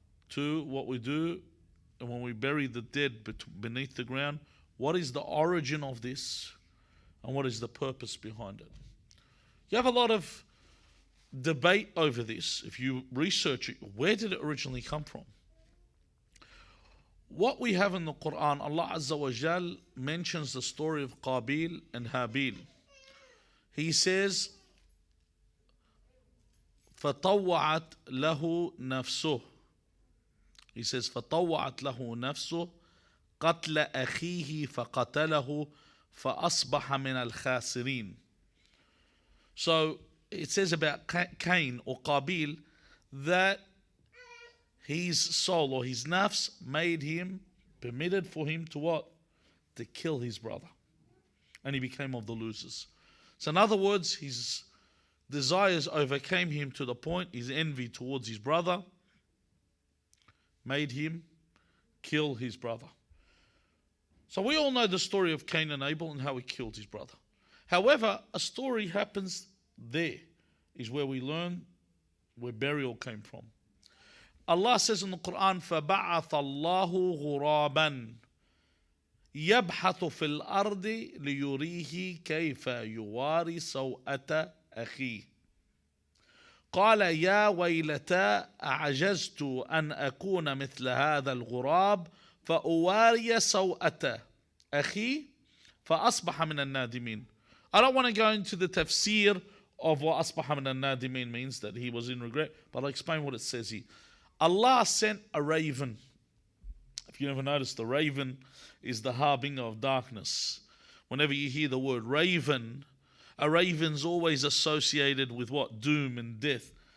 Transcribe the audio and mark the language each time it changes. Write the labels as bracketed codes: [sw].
[en] To what we do, and when we bury the dead beneath the ground, what is the origin of this and what is the purpose behind it? You have a lot of debate over this. If you research it, where did it originally come from? What we have in the Quran, Allah Azza wa Jal mentions the story of Qabil and Habil. He says, [ar] فَطَوَّعَتْ لَهُ نَفْسُهُ. [en] He says, [ar] فَطَوَّعَتْ لَهُ نَفْسُهُ قَتْلَ أَخِيهِ فَقَتَلَهُ فَأَصْبَحَ مِنَ الْخَاسِرِينَ. [en] So it says about Cain or Qabil that his soul or his nafs permitted for him to what? To kill his brother. And he became of the losers. So in other words, his desires overcame him to the point, his envy towards his brother made him kill his brother. So we all know the story of Cain and Abel and how he killed his brother. However, a story happens there, is where we learn where burial came from. Allah says in the Quran, [ar] فَبَعَثَ اللَّهُ غُرَابًا يَبْحَثُ فِي الْأَرْضِ لِيُرِيهِ كَيْفَ يُوَارِي سَوْءَةَ أَخِيهِ قال يا ويلتى أعجزت أن أكون مثل هذا الغراب فأواري سوءة أخي فأصبح من النادمين. [en] I don't want to go into the tafsir of what asbaha min al-nadimin means, that he was in regret. But I'll explain what it says here. Allah sent a raven. If you never noticed, the raven is the harbinger of darkness. Whenever you hear the word raven, a raven's always associated with what? Doom and death.